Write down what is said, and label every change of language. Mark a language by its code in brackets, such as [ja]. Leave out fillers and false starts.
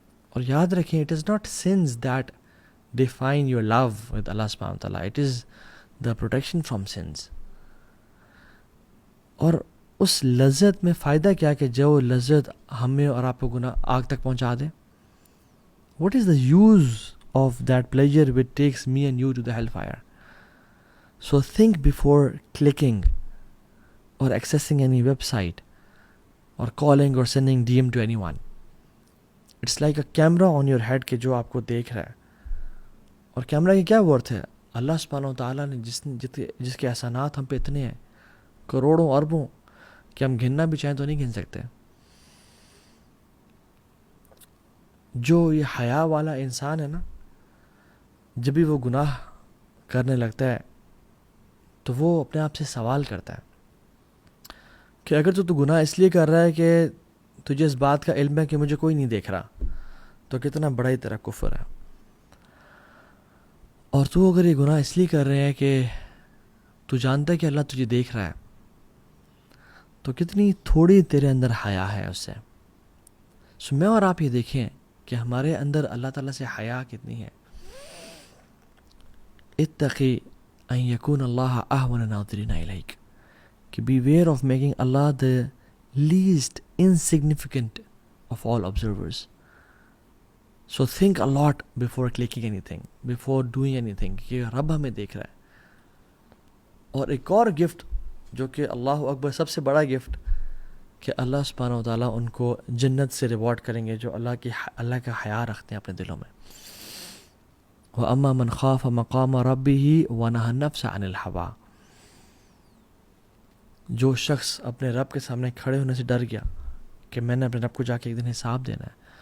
[ur] اور یاد رکھیں [en] It is not sins that define your love with Allah سبحانہ وتعالیٰ، it is the protection from sins. اور [ur] اس لذت میں فائدہ کیا کہ جو لذت ہمیں اور آپ کو گناہ آگ تک پہنچا دے. [en] What is the use of that pleasure which takes me and you to the hellfire? So think before clicking or accessing any website or calling or sending DM to anyone. It's like a camera on your head [ur] کہ جو آپ کو دیکھ رہا ہے. اور camera کی کیا ورتھ ہے؟ اللہ سبحانہ وتعالیٰ نے جس کے احسانات ہم پہ اتنے ہیں کروڑوں اربوں کہ ہم گننا بھی چاہیں تو نہیں گن سکتے. جو یہ حیا والا انسان ہے نا، جب بھی وہ گناہ کرنے لگتا ہے تو وہ اپنے آپ سے سوال کرتا ہے کہ اگر تو گناہ اس لیے کر رہا ہے کہ تجھے اس بات کا علم ہے کہ مجھے کوئی نہیں دیکھ رہا، تو کتنا بڑا ہی تیرا کفر ہے. اور تو اگر یہ گناہ اس لیے کر رہے ہیں کہ تو جانتا ہے کہ اللہ تجھے دیکھ رہا ہے، تو کتنی تھوڑی تیرے اندر حیا ہے اس سے. سو میں اور آپ یہ دیکھیں کہ ہمارے اندر اللہ تعالیٰ سے حیا کتنی ہے. [ar] اتقی ان یکون اللہ اہون ناظرین الیک، [en] کہ beware of making Allah the least insignificant of all observers. So think a lot before clicking anything, before doing anything, [ur] کہ رب ہمیں دیکھ رہا ہے. اور ایک اور گفٹ جو کہ اللہ اکبر سب سے بڑا گفٹ، کہ اللہ سبحانہ وتعالیٰ ان کو جنت سے ریوارڈ کریں گے جو اللہ کا حیا رکھتے ہیں اپنے دلوں میں. [ar] وَأَمَّا مَنْ خَافَ مَقَامَ رَبِّهِ وَنَهَى النَّفْسَ عَنِ الْهَوَىٰ، [ur] جو شخص اپنے رب کے سامنے کھڑے ہونے سے ڈر گیا کہ میں نے اپنے رب کو جا کے ایک دن حساب دینا ہے.